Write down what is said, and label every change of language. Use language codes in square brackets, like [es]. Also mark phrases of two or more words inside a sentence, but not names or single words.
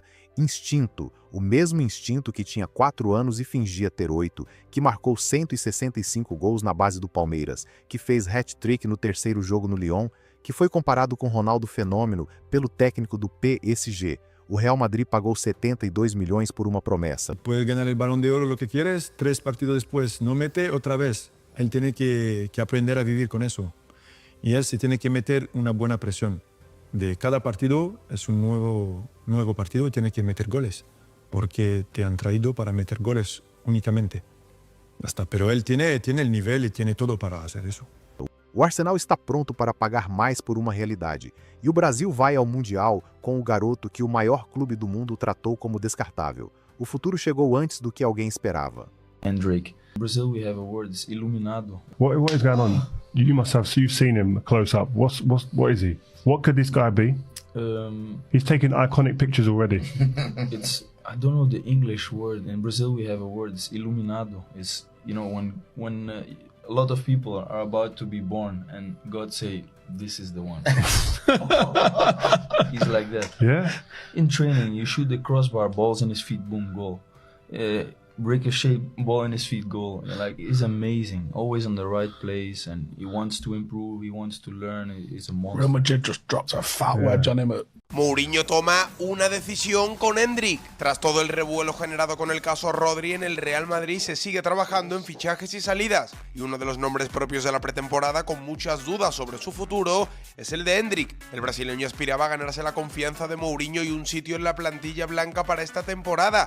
[pt] Instinto, o mesmo instinto que tinha 4 anos e fingia ter 8, que marcou 165 gols na base do Palmeiras, que fez hat-trick no 3º jogo no Lyon, que foi comparado com Ronaldo Fenômeno pelo técnico do PSG. O Real Madrid pagou 72 milhões por uma promessa. [es] Puedes ganar el Balón de Oro lo que quieres, 3 partidos después no mete otra vez. Él tiene que aprender a vivir con eso. Y él se tiene que meter una buena presión. De cada partido es un nuevo partido y tiene que meter goles. Porque te han traído para meter goles únicamente. Basta. Pero él tiene el nivel y tiene todo para hacer eso. [pt] O Arsenal está pronto para pagar mais por uma realidade. E o Brasil vai ao Mundial com o garoto que o maior clube do mundo tratou como descartável. O futuro chegou antes do que alguém esperava. Endrick. [en] In Brazil we have a word, it's iluminado. What is going on? You must have, so you've seen him close up. What is he? What could this guy be? He's taken iconic pictures already. I don't know the English word. In Brazil we have a word, it's iluminado. It's, you know, when a lot of people are about to be born and God say, this is the one. He's like that. Yeah. In training, you shoot the crossbar, balls in his feet, boom, goal. Ricochet, ball in his feet, goal. Like, he's amazing. Always on the right place, and he wants to improve, he wants to learn. He's a monster. Real Madrid just dropped a fat wedge on him at [es] Mourinho toma una decisión con Endrick. Tras todo el revuelo generado con el caso Rodri, en el Real Madrid se sigue trabajando en fichajes y salidas. Y uno de los nombres propios de la pretemporada con muchas dudas sobre su futuro es el de Endrick. El brasileño aspiraba a ganarse la confianza de Mourinho y un sitio en la plantilla blanca para esta temporada.